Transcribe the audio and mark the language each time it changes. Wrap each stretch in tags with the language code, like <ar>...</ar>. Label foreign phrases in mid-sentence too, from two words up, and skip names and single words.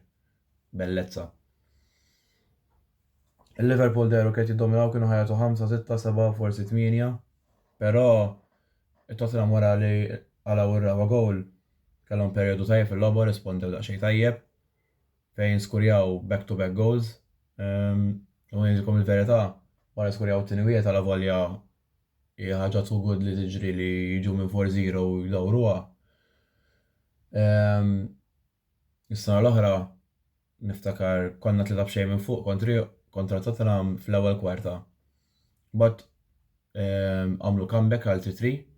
<mt>Bellezza. Il-Liverpool deru kiet jiddominaw kienu ħajatu 5, 6, 7, forsi 8, però it-Tottenham wara li għalaw ir-raba gol kellhom perjodu tajjeb fil-logħba rispondew daqsxejn tajjeb fejn skurjaw</mt> <en>back-to-back goals.</en> <mt>U ngħidilkom il-verità wara skurjaw t-tieni wieħed għal volja hija ħaġa</mt> <en>too good</en> <mt>li tiġri li jiġu minn 4-0 u jdawruha. Is-sena l-oħra niftakar konna tlita b'xejn minn fuq kontra Tottenham fl-ewwel kwarta. But għamlu comeback għal 3-3.</mt>